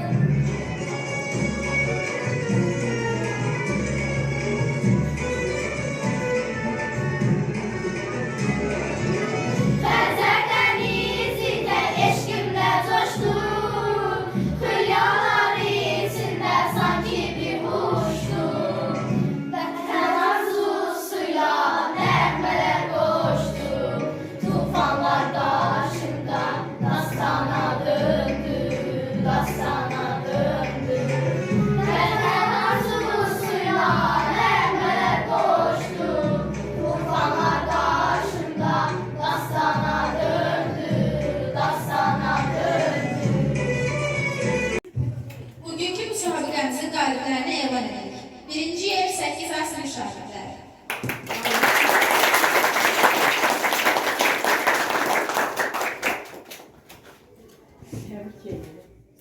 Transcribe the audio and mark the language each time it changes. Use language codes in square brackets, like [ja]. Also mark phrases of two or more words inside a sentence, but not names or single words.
[tr] Ferzerden izinde eşkimle coştum, hülyalar içinde sanki bir kuştum. [az] Vətən arzusuyla nəğmələr qoştum, tufanlar daşında dastana döndü, dastana döndü. Vətən arzusuyla nəğmələr qoştum, tufanlar daşında dastana döndü, dastana döndü. Bugünkü müsabiqəmizin qaliblərini elan edirik. Birinci yer 8A sinif şagirdləri. [tr] Tebrik ederim.